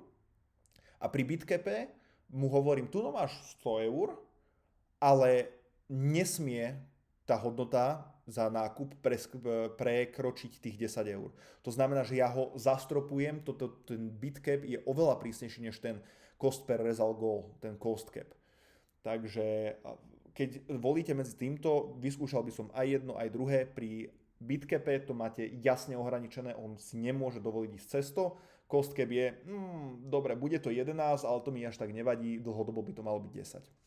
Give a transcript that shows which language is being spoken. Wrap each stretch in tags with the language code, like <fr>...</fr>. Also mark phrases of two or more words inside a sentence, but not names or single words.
<sk>A pri bitcape mu hovorím, tu no máš 100 eur, ale nesmie tá hodnota za nákup prekročiť tých 10 eur. To znamená, že ja ho zastropujem, ten bitcap je oveľa prísnejší než ten</sk> <en>cost per result goal,</en> <sk>ten</sk> <en>cost cap.</en> <sk>Takže keď volíte medzi týmto, vyskúšal by som aj jedno, aj druhé. Pri bitcape to máte jasne ohraničené, on si nemôže dovoliť ísť cez to.</sk> <en>Cost cap</en> <sk>je, dobre, bude to 11, ale to mi až tak nevadí, dlhodobo by to malo byť 10.</sk>